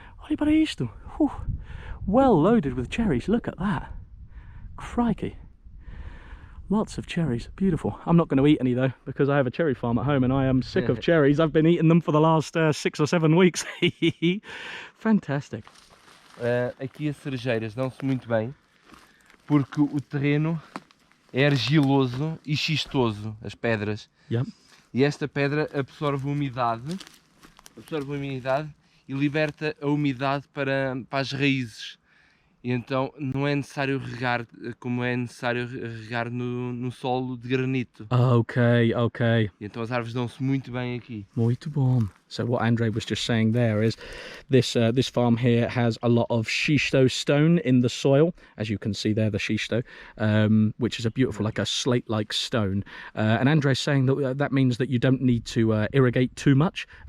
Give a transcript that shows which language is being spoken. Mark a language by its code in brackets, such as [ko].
[pt] Olha para isto. [en] Well loaded with cherries. Look at that. Crikey. Lots of cherries. Beautiful. I'm not going to eat any though, because I have a cherry farm at home and I am sick of cherries. I've been eating them for the last 6 or 7 weeks. Fantastic. [pt] Aqui as cerejeiras dão-se muito bem porque o terreno é argiloso e xistoso, as pedras. [en] Yep. [pt] E esta pedra absorve a umidade e liberta a umidade para as raízes. E então não é necessário regar como é necessário regar no solo de granito. [en] Okay. [pt] E então as árvores dão-se muito bem aqui. Muito bom. [en] So what Andre was just saying there is this farm here has a lot of schisto stone in the soil, as you can see there, the schisto, which is a beautiful, like a slate-like stone. And Andre's saying that means that you don't need to irrigate too much.